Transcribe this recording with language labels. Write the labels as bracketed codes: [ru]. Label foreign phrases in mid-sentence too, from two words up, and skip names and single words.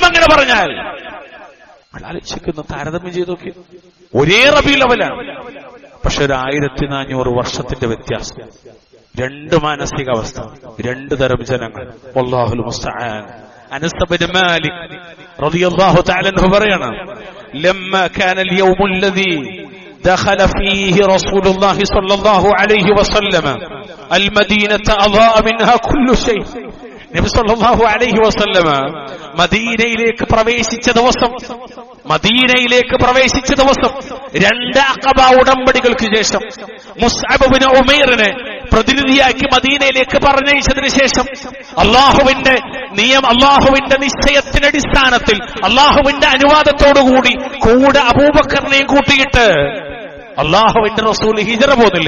[ml] അങ്ങനെ പറഞ്ഞാൽ ആലോചിക്കുന്നു, താരതമ്യം ചെയ്തൊക്കെ ഒരേ റബീഉൽ അവ്വലാണ്, പക്ഷെ ഒരു 1400 വർഷത്തിന്റെ വ്യത്യാസം. 2 മാനസികാവസ്ഥ, 2 തരം ജനങ്ങൾ. [ar] والله المستعان. അനസ് ഇബ്നു മാലിക് رضي الله تعالى عنه പറയാണ്, لما كان اليوم الذي دخل فيه رسول الله صلى الله عليه وسلم المدينة أضاء منها كل شيء. [ml] നബി [ar] صلى الله عليه وسلم [ml] മദീനയിലേക്ക് പ്രവേശിച്ച ദിവസം 2 അഖബ ഉടമ്പടികൾക്ക് ശേഷം മുസ്അബ് ഇബ്നു ഉമൈറിനെ പ്രതിനിധിയാക്കി മദീനയിലേക്ക് പറഞ്ഞയച്ചതിന് ശേഷം അള്ളാഹുവിന്റെ നിശ്ചയത്തിന്റെ അടിസ്ഥാനത്തിൽ അള്ളാഹുവിന്റെ അനുവാദത്തോടുകൂടി കൂടെ അബൂബക്കറിനെയും കൂട്ടിയിട്ട് അള്ളാഹുവിന്റെ റസൂൽ ഹിജറ പോന്നില്ലേ.